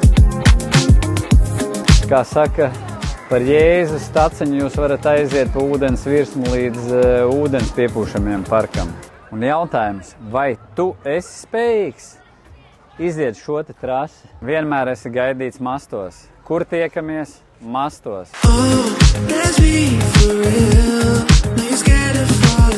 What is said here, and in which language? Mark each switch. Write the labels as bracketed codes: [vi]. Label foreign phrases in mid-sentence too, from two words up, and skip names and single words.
[lv] Kā saka, par Jēzus staciņu jūs varat aiziet pa ūdens virsmu līdz ūdens piepūšamiem parkam. Un jautājums, vai tu esi spējīgs iziet šo te trasi? Vienmēr esi gaidīts mastos. Kur tiekamies? Mastos. [en] Oh, let's be for real. No, you're scared of